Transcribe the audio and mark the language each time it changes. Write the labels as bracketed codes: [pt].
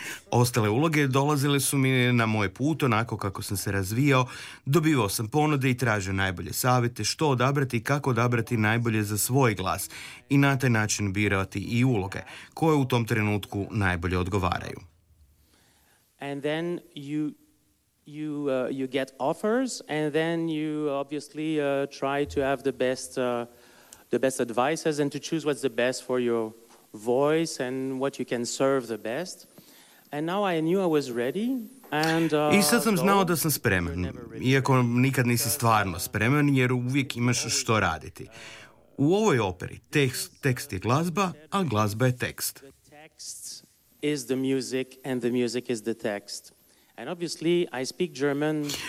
[hr] Ostale uloge dolazile su mi na moj put onako kako sam se razvijao. Dobivao sam ponude i tražio najbolje savjete što odabrati i kako odabrati najbolje za svoj glas i na taj način birati i uloge koje u tom trenutku najbolje odgovaraju. [en] And then you get offers and then you obviously try to have the best advices and to choose what's the best for your voice and what you can serve the best. And now I knew I was ready. [hr] I sad sam znao da sam spreman, iako nikad nisi stvarno spreman, jer uvijek imaš što raditi. U ovoj operi tekst je glazba, a glazba je tekst. [en] Text is the music and the music is the text. And obviously I speak German quite